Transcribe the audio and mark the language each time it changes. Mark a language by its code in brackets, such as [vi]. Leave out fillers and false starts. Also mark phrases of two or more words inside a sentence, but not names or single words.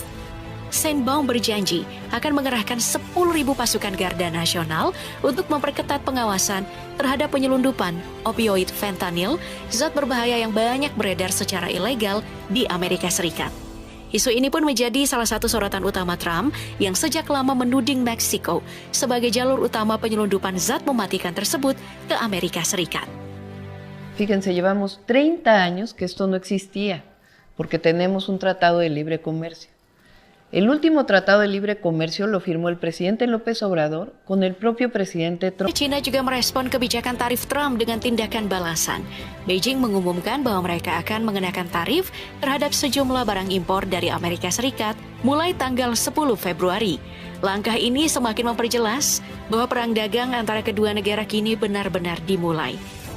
[id] Sheinbaum berjanji akan mengerahkan 10.000 pasukan Garda Nasional untuk memperketat pengawasan terhadap penyelundupan opioid fentanyl, zat berbahaya yang banyak beredar secara ilegal di Amerika Serikat. Isu ini pun menjadi salah satu sorotan utama Trump yang sejak lama menuding Meksiko sebagai jalur utama penyelundupan zat mematikan tersebut ke Amerika Serikat. [es] Fíjense, llevamos 30 años que esto no existía, porque tenemos un tratado de libre comercio. El último tratado de libre comercio lo firmó el presidente López Obrador con el propio presidente Trump. [id] China juga merespon kebijakan tarif Trump dengan tindakan balasan. Beijing mengumumkan bahwa mereka akan mengenakan tarif terhadap sejumlah barang impor dari Amerika Serikat mulai tanggal 10 Februari. Langkah ini semakin memperjelas bahwa perang dagang antara kedua negara kini benar-benar dimulai.